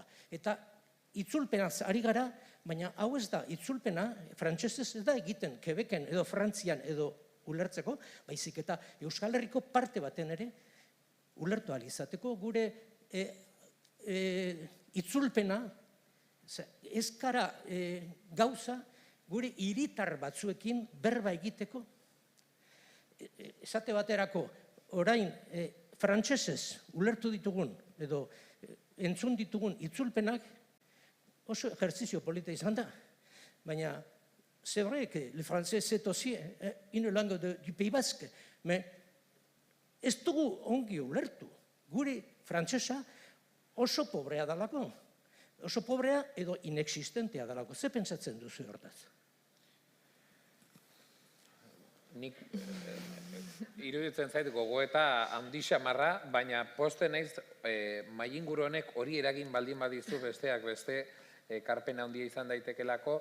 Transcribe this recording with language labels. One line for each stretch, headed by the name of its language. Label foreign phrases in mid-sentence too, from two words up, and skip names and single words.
Basque: Eta itzulpenaz ari gara, baina hau ez da, itzulpena frantsesez ez da egiten Quebecen edo Frantzian edo ulertzeko, baizik eta euskal herriko parte baten ere ulertu ahal izateko gure itzulpena ez gara gauza gure hiritar batzuekin berba egiteko. Esate baterako, orain frantsesez ulertu ditugun edo entzun ditugun itzulpenak oso ejerzizio polita izan da. Baina,
French: c'est vrai que le français c'est aussi une langue du Pays Basque, mais
Basque: ez dugu ongi ulertu. Gure frantsesa oso pobrea dalako. Oso pobrea edo inexistentea dalako. Ze pentsatzen duzu hortaz? Nik iruditzen zait gogoeta handi xamarra, baina poste naiz mailinguru honek hori eragin baldin badizu besteak beste ekarpen handia izan daitekelako.